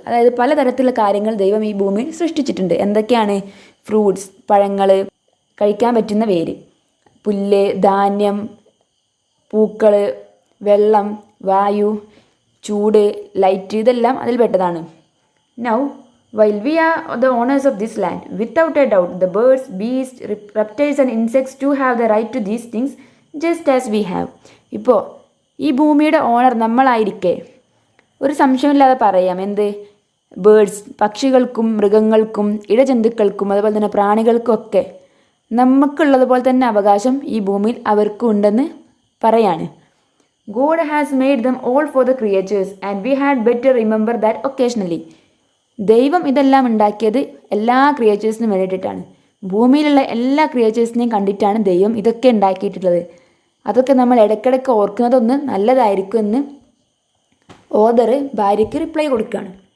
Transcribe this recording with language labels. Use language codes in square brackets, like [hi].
[ml] അതായത് പലതരത്തിലുള്ള കാര്യങ്ങൾ ദൈവം ഈ ഭൂമിയിൽ സൃഷ്ടിച്ചിട്ടുണ്ട്. എന്തൊക്കെയാണ്? ഫ്രൂട്ട്സ്, പഴങ്ങൾ, കഴിക്കാൻ പറ്റുന്ന വേര്, പുല്ല്, ധാന്യം, പൂക്കൾ, വെള്ളം, വായു, ചൂട്, ലൈറ്റ്, ഇതെല്ലാം അതിൽ പെട്ടതാണ്. [en] Now while we are the owners of this land, without a doubt the birds, beasts, reptiles and insects too have the right to these things just as we have. [ml] ഇപ്പോൾ ഈ ഭൂമിയുടെ ഓണർ നമ്മളായിരിക്കെ ഒരു സംശയമില്ലാതെ പറയാം, എന്ത്? ബേർഡ്സ്, പക്ഷികൾക്കും മൃഗങ്ങൾക്കും ഇഴജന്തുക്കൾക്കും അതുപോലെ തന്നെ പ്രാണികൾക്കും ഒക്കെ നമുക്കുള്ളതുപോലെ തന്നെ അവകാശം ഈ ഭൂമിയിൽ അവർക്കും ഉണ്ടെന്ന് പറയാണ്. [en] God has made them all for the creatures and we had better remember that occasionally. [ml] ദൈവം ഇതെല്ലാം ഉണ്ടാക്കിയത് എല്ലാ ക്രിയേച്ചേഴ്സിനും വേണ്ടിയിട്ടാണ്. ഭൂമിയിലുള്ള എല്ലാ ക്രിയേച്ചേഴ്സിനെയും കണ്ടിട്ടാണ് ദൈവം ഇതൊക്കെ ഉണ്ടാക്കിയിട്ടുള്ളത്. അതൊക്കെ നമ്മൾ ഇടയ്ക്കിടയ്ക്ക് ഓർക്കുന്നതൊന്ന് നല്ലതായിരിക്കും എന്ന് ഓതർ ഭാര്യയ്ക്ക് റിപ്ലൈ കൊടുക്കുകയാണ്.